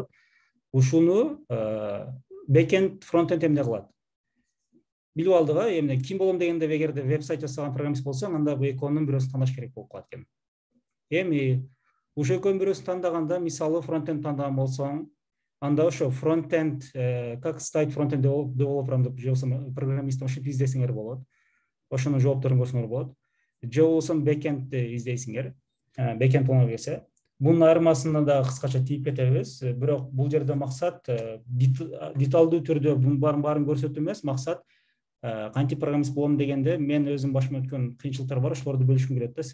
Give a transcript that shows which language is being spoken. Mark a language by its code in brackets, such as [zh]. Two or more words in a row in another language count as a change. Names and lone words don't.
[ky] Ушуну бэкенд, фронт-энд эмне кылат? Билип алдык, эмне ким болом дегенде, эгерде веб-сайт жасаган программист болсоң, анда бул экөөнүн бирөөсүн тандаш керек болуп калат экен. Эми ушул экөөнүн бирөөсүн тандаганда, мисалы фронт-энд тандаган болсоң, анда ошо фронт-энд, [ru] как стать фронт-энд девелопером [ky] деп же болбосо программист ушинтип издесеңер болот. Ошонун жоопторун көрсөңөр болот. Же болбосо бэкендти издейсиңер. Бэкенд оңой келсе. Бунун айырмасына да кыскача тийип кетебиз. Бирок бул жерде максат деталдуу түрдө бунун баарын көрсөтүү эмес, максат кантип программист болом дегенде мен өзүм башыма өткөн кыйынчылыктар бар, ошолорду бөлүшкүм келет да.